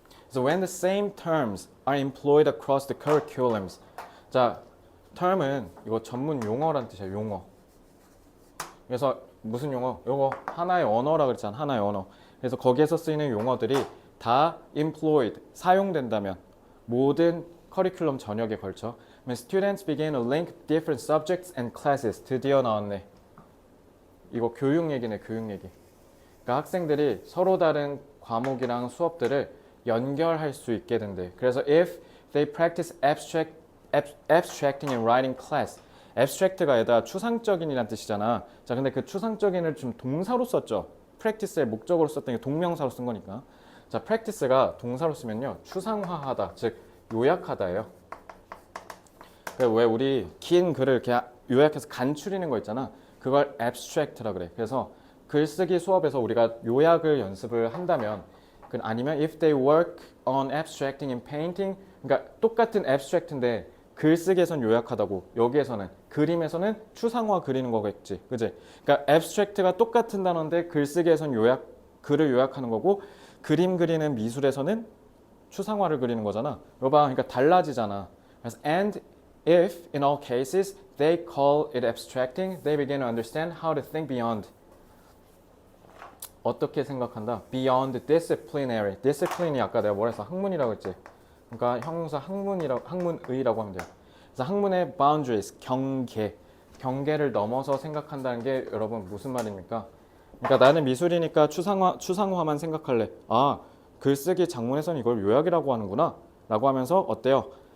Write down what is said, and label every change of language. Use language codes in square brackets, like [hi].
[en] So when the same terms are employed across the curriculums. [ko] 자, term은 이거 전문 용어란 뜻이야, 용어. 그래서 무슨 용어? 요거 하나의 언어라 그랬잖아, 하나의 언어. 그래서 거기에서 쓰이는 용어들이 다 employed, 사용된다면 모든 커리큘럼 전역에 걸쳐. [en] When students begin to link different subjects and classes. [ko] 드디어 나왔네. 이거 교육 얘기네, 교육 얘기. 그러니까 학생들이 서로 다른 과목이랑 수업들을 연결할 수 있게 된대. [en] 그래서 if they practice abstracting and writing class. [ko] abstract가 얘다 추상적인이란 뜻이잖아. 자, 근데 그 추상적인을 좀 동사로 썼죠. practice의 목적으로 썼던 게 동명사로 쓴 거니까. 자, practice가 동사로 쓰면요, 추상화하다, 즉 요약하다예요. 왜 우리 긴 글을 이렇게 요약해서 간추리는 거 있잖아. 그걸 abstract라 그래. 그래서 글쓰기 수업에서 우리가 요약을 연습을 한다면, 아니면 [en] if they work on abstracting and painting, [ko] 그러니까 똑같은 abstract인데 글쓰기에선 요약하다고, 여기에서는 그림에서는 추상화 그리는 거겠지, 그지? 그러니까 abstract가 똑같은 단어인데 글쓰기에선 글을 요약하는 거고, 그림 그리는 미술에서는 추상화를 그리는 거잖아. 이거 봐, 그러니까 달라지잖아. [en] 그래서 and if in all cases they call it abstracting, they begin to understand how to think beyond. [ko] 어떻게 생각한다? [en] Beyond disciplinary. [ko] discipline이 아까 내가 뭐라 했어? 학문이라고 했지. 그러니까 형용사 학문의라고 하면 돼요. 그래서 학문의 boundaries, 경계를 넘어서 생각한다는 게 여러분 무슨 말입니까? 그러니까 나는 미술이니까 추상화만 생각할래. 아, 글쓰기 작문에서는 이걸 요약이라고 하는구나 라고 하면서 어때요?